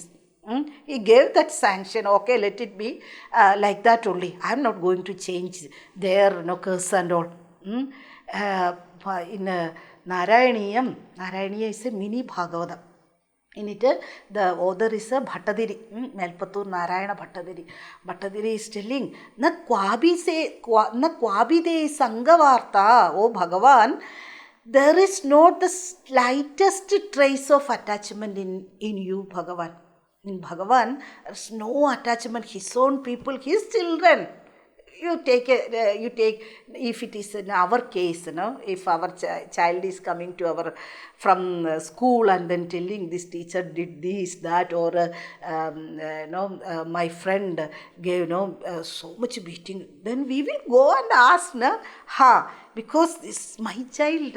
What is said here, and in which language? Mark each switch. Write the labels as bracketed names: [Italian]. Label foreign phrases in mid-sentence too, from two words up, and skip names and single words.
[English] He gave that sanction, okay, let it be like that only. I am not going to change their curse and all. In Narayaniya is a mini Bhagavata. In it, the author is a Bhattadiri, Melpattur Narayana Bhattadiri. Bhattadiri is telling, [Sanskrit] न क्वापि ते सङ्गवार्ता, [English] O Bhagavan, there is not the slightest trace of attachment in you, Bhagavan. In Bhagavan, there's no attachment, his own people, his children. You take, if it is in our case, if our child is coming to from school and then telling this teacher did this, that, or my friend gave, so much beating, then we will go and ask, because this is my child.